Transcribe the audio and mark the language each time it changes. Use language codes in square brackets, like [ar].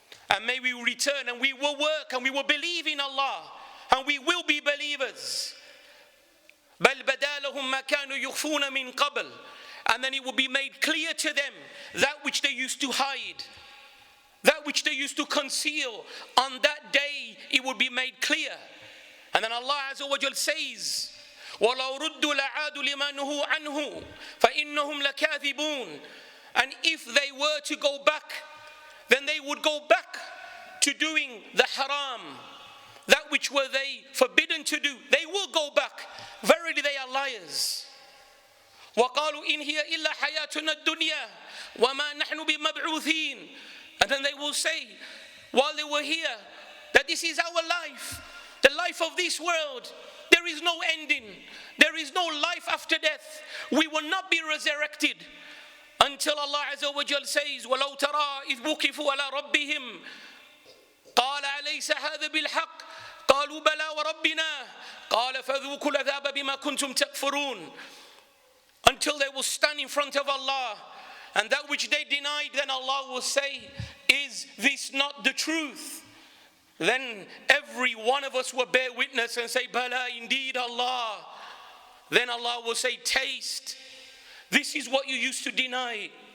[en] And may we return and we will work and we will believe in Allah and we will be believers. [ar] بَلْ بَدَا لَهُمْ مَا كَانُوا يُخْفُونَ مِنْ قَبْلِ. [en] And then it will be made clear to them that which they used to hide, that which they used to conceal. On that day it will be made clear. And then Allah Azza wa Jal says, [ar] وَلَوْ رُدُّوا لَعَادُوا لِمَا نُهُوا عَنْهُ فَإِنَّهُمْ لَكَاذِبُونَ. [en] And if they were to go back, then they would go back to doing the haram, that which were they forbidden to do. They will go back. Verily they are liars. [ar] وَقَالُوا إِنْ هِيَ إِلَّا حَيَاتُنَا الدُّنْيَا وَمَا نَحْنُ بِمَبْعُوثِينَ. [en] And then they will say, while they were here, that this is our life, the life of this world. There is no ending. There is no life after death. We will not be resurrected until Allah Azza wa Jal says, [ar] وَلَوْ تَرَى إِذْ وُقِفُوا عَلَى رَبِّهِمْ قَالَ أَلَيْسَ هَذَا بِالْحَقِّ قَالُوا بَلَى وَرَبِّنَا قَالَ فَذُوقُوا الْعَذَابَ بِمَا كُنْتُمْ تَكْفُرُونَ. [en] until they will stand in front of Allah. And that which they denied, then Allah will say, is this not the truth? Then every one of us will bear witness and say, Bala, indeed Allah. Then Allah will say, taste. This is what you used to deny.